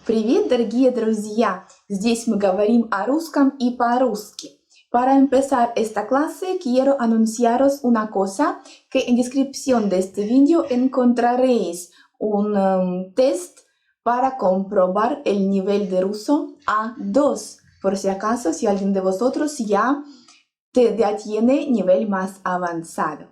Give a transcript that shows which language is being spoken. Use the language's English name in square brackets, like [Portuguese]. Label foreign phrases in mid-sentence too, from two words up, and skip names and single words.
[Russian] Привет, дорогие друзья! Здесь мы говорим о русском и по-русски. [Spanish] Para empezar esta clase quiero anunciaros una cosa, que en descripción de este vídeo encontraréis un test para comprobar el nivel de ruso A2. Por si acaso, si alguien de vosotros ya tiene nivel más avanzado.